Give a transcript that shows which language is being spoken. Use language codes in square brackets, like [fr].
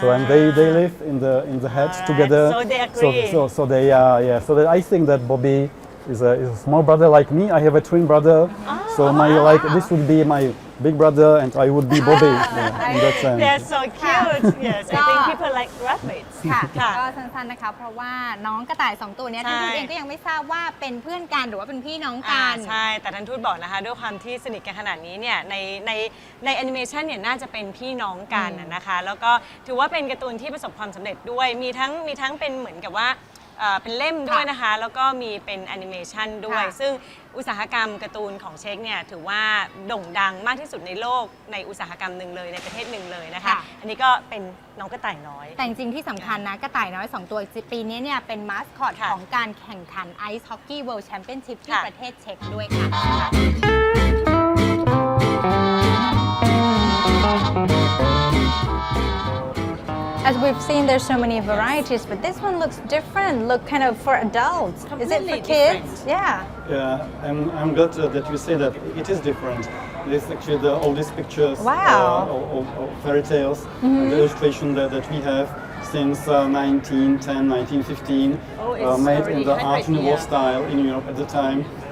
[en] So and they live in the hedge together. So they agree. So they are So that I think that Bobby is a small brother like me. I have a twin brother. So this would be my big brother and I would be Bobby in that sense. They're so cute. Yes, I think people like rabbits. [th] ค่ะก็สั้นๆนะคะเพราะว่าน้องกระต่าย2ตัวนี้ท่านทูตเองก็ยังไม่ทราบว่าเป็นเพื่อนกันหรือว่าเป็นพี่น้องกัน ใช่แต่ท่านทูตบอกนะคะด้วยความที่สนิทกันขนาดนี้เนี่ยในแอนิเมชันเนี่ยน่าจะเป็นพี่น้องกันนะคะแล้วก็ถือว่าเป็นการ์ตูนที่ประสบความสำเร็จด้วยมีทั้งเป็นเหมือนกับว่า เป็นเล่มด้วยนะคะ แล้วก็มีเป็นแอนิเมชันด้วย ซึ่งอุตสาหกรรมการ์ตูนของเช็กเนี่ยถือว่าโด่งดังมากที่สุดในโลกในอุตสาหกรรมหนึ่งเลยในประเทศหนึ่งเลยนะคะ อันนี้ก็เป็นน้องกระต่ายน้อย แต่จริงๆที่สำคัญนะกระต่ายน้อย2ตัวปีนี้เนี่ยเป็นมาสคอตของการแข่งขันไอซ์ฮอกกี้เวิลด์แชมเปี้ยนชิพที่ประเทศเช็กด้วยค่ะ [en] As we've seen, there's so many varieties, but this one looks different. Look kind of for adults. Is it for kids? Yeah. Yeah, I'm glad that you say that it is different. This is actually the oldest pictures of fairy tales, and the illustration that we have since 1910, 1915, made in the Art Nouveau style in Europe at the time.